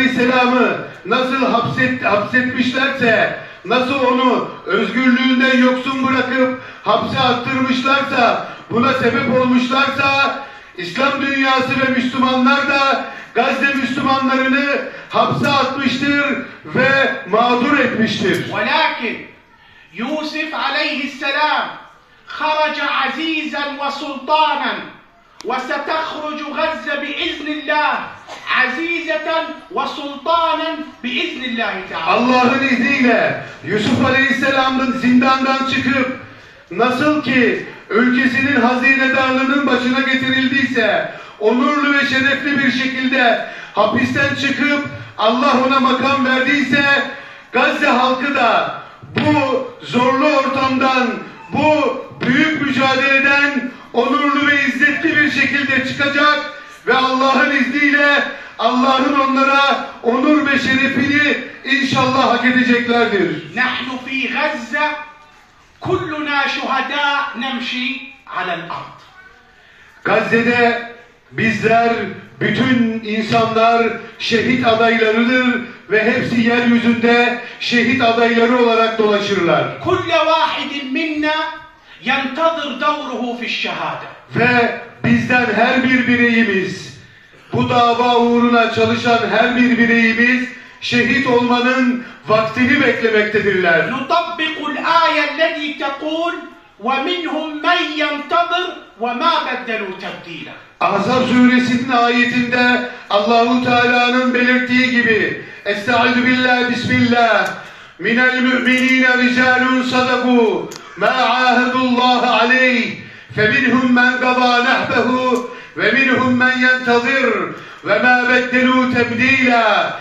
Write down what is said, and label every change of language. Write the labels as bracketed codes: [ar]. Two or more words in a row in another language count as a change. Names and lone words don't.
[tr] Yusuf aleyhisselamı nasıl hapsetmişlerse, nasıl onu özgürlüğünden yoksun bırakıp hapse attırmışlarsa, buna sebep olmuşlarsa, İslam dünyası ve Müslümanlar da Gazze Müslümanlarını hapse atmıştır ve mağdur etmiştir. [ar] ولكن يوسف عليه السلام خرج عزيزا وسلطانا وستخرج غزة بإذن الله عزيزة وسلطانا بإذن الله تعالى. [tr] Allah'ın izniyle Yusuf Aleyhisselam'ın zindandan çıkıp nasıl ki ülkesinin hazinedarlığının başına getirildiyse, onurlu ve şerefli bir şekilde hapisten çıkıp Allah ona makam verdiyse, Gazze halkı da bu zorlu ortamdan, bu büyük mücadeleden onurlu ve izzetli bir şekilde çıkacak ve Allah'ın izniyle Allah'ın onlara onur ve şerefini inşallah hak edeceklerdir. [ar] نحن في غزة كلنا شهداء نمشي على الأرض. [tr] Gazze'de bizler, bütün insanlar şehit adaylarıdır ve hepsi yeryüzünde şehit adayları olarak dolaşırlar. [ar] كل واحد منا ينتظر دوره في الشهادة. [tr] Ve bizden her bir bireyimiz, bu dava uğruna çalışan her bir bireyimiz şehit olmanın vaktini beklemektedirler. [ar] نطبق الآية التي تقول ومنهم من ينتظر وما بدلوا تبديلا. [tr] Ahzab suresinin ayetinde Allahu Teala'nın belirttiği gibi [ar] أستعيذ بالله بسم الله من المؤمنين رجال صدقوا ما عاهدوا الله عليه فمنهم من قضى نحبه ومنهم من ينتظر وما بدلوا تبديلا.